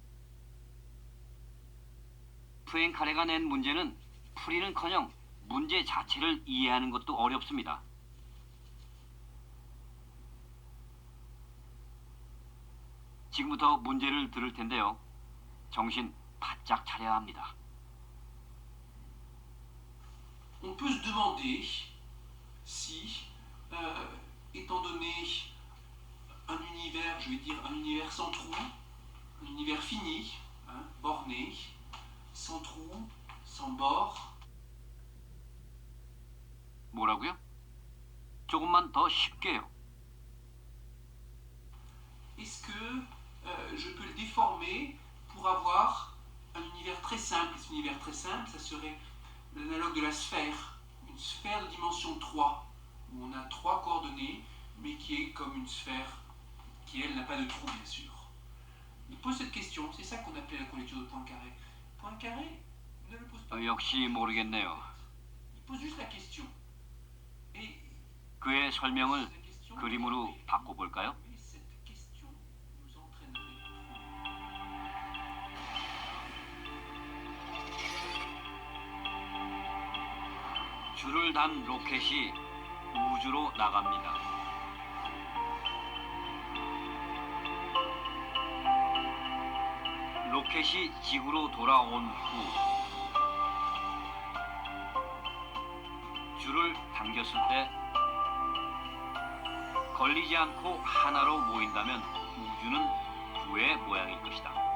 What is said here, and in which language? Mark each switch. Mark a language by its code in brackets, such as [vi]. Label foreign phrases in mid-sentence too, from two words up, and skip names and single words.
[ko] 푸엔카레가 낸 문제는 풀이는커녕 문제 자체를 이해하는 것도 어렵습니다. 지금부터 문제를 들을 텐데요. 정신 바짝 차려야 합니다. [fr] On peut se demander si, étant donné un univers, je vais dire un univers sans trou, un univers fini, hein, borné, sans trou, sans bord. [ko] 뭐라고요? 조금만 더 쉽게요. [fr] Est-ce que je peux le déformer pour avoir un univers très simple? Et cet univers très simple, ça serait l'analogue de la sphère, une sphère de dimension 3, où on a trois coordonnées, mais qui est comme une sphère qui, elle, n'a pas de trou, bien sûr. Il pose cette question, c'est ça qu'on appelait la conjecture de Poincaré. Poincaré ne le pose pas. [ko] 역시 모르겠네요. [fr] Il pose juste la question. Et [ko] 그의 설명을 [fr] la question, [ko] 그림으로 바꿔볼까요? [fr] mais cette question nous entraînerait trop. [ko] 줄을 단 로켓이 우주로 나갑니다. 로켓이 지구로 돌아온 후 줄을 당겼을 때 걸리지 않고 하나로 모인다면 우주는 부의 모양일 것이다.